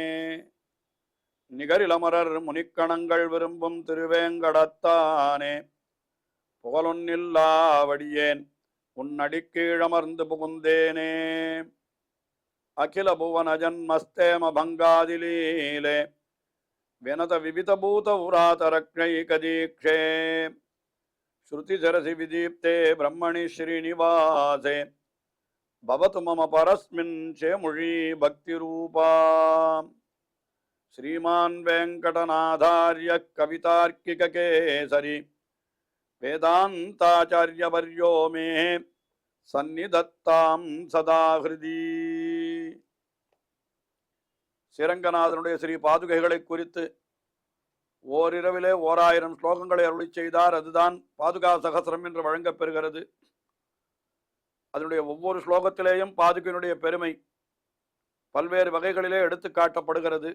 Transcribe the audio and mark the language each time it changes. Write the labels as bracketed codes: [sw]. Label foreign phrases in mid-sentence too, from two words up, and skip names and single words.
[ta] நிகரிலமரர் முனிக்கணங்கள் விரும்பும் திருவேங்கடத்தானே புகழொன்னில்லாவடியேன் உன்னடிக்கீழமர்ந்து புகுந்தேனே [sa] அகில புவன ஜன்மஸ்தேம பங்காதிலீலே வினத விவிதபூத உராதரக்ஷைகதீக்ஷே ஸ்ருதிசரசி விதீப்தே பிரம்மணி ஸ்ரீனிவாசே பவது மம பரஸ்மின் சேமுழி பக்திரூபா श्रीमान वेंकटनाथार्य कवितार्किक केसरी वेदांताचार्यवर्यो मे सन्निधत्तां सदा हृदि [ta] ஸ்ரீரங்கநாதனுடைய ஸ்ரீ பாதுகைகளை குறித்து ஓரிரவிலே 1000 ஸ்லோகங்களை அருளி செய்தார். அதுதான் பாதுகா சகஸ்ரம் என்று வழங்கப் பெறுகிறது. அதனுடைய ஒவ்வொரு ஸ்லோகத்திலேயும் பாதுகையினுடைய பெருமை பல்வேறு வகைகளிலே எடுத்து காட்டப்படுகிறது.